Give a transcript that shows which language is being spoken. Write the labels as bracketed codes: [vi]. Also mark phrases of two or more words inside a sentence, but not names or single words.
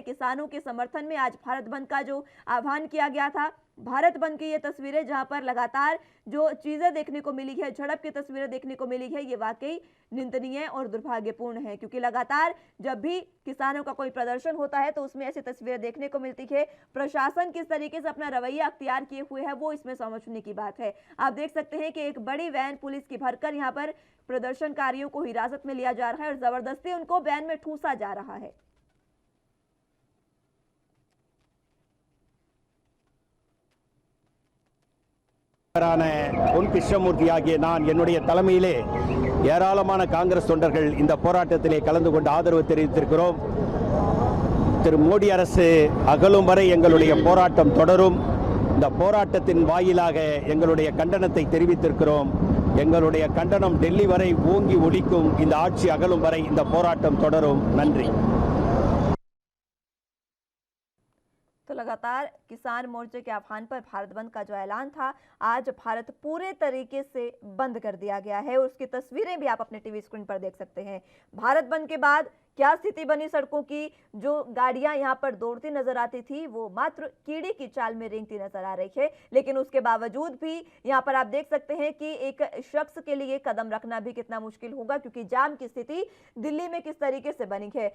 [hi] किसानों के समर्थन में आज भारत बंद का जो आह्वान किया गया था, भारत बंद की ये तस्वीरें जहां पर लगातार जो चीजें देखने को मिली है, झड़प की तस्वीरें देखने को मिली है, ये वाकई निंदनीय और दुर्भाग्यपूर्ण है, क्योंकि लगातार जब भी किसानों का कोई प्रदर्शन होता है तो उसमें ऐसी तस्वीरें देखने को मिलती है। प्रशासन किस तरीके से अपना रवैया अख्तियार किए हुए है वो इसमें समझने की बात है। आप देख सकते हैं कि एक बड़ी वैन पुलिस की भरकर यहाँ पर प्रदर्शनकारियों को हिरासत में लिया जा रहा है और जबरदस्ती उनको वैन में ठूसा जा रहा है। [ta] பொன் கிருஷ்ணமூர்த்தி ஆகிய நான் என்னுடைய தலைமையிலே ஏராளமான காங்கிரஸ் தொண்டர்கள் இந்த போராட்டத்திலே கலந்து கொண்டு ஆதரவு தெரிவித்திருக்கிறோம். திரு மோடி அரசு அகலும் வரை எங்களுடைய போராட்டம் தொடரும். இந்த போராட்டத்தின் வாயிலாக எங்களுடைய கண்டனத்தை தெரிவித்திருக்கிறோம். எங்களுடைய கண்டனம் டெல்லி வரை ஓங்கி ஒலிக்கும். இந்த ஆட்சி அகலும் வரை இந்த போராட்டம் தொடரும். நன்றி. [hi] तो लगातार किसान मोर्चे के आह्वान पर भारत बंद का जो ऐलान था, आज भारत पूरे तरीके से बंद कर दिया गया है और उसकी तस्वीरें भी आप अपने टीवी स्क्रीन पर देख सकते हैं। भारत बंद के बाद क्या स्थिति बनी सड़कों की, जो गाड़ियां यहां पर दौड़ती नजर आती थी वो मात्र कीड़ी की चाल में रेंगती नजर आ रही है, लेकिन उसके बावजूद भी यहां पर आप देख सकते हैं कि एक शख्स के लिए कदम रखना भी कितना मुश्किल होगा, क्योंकि जाम की स्थिति दिल्ली में किस तरीके से बनी है।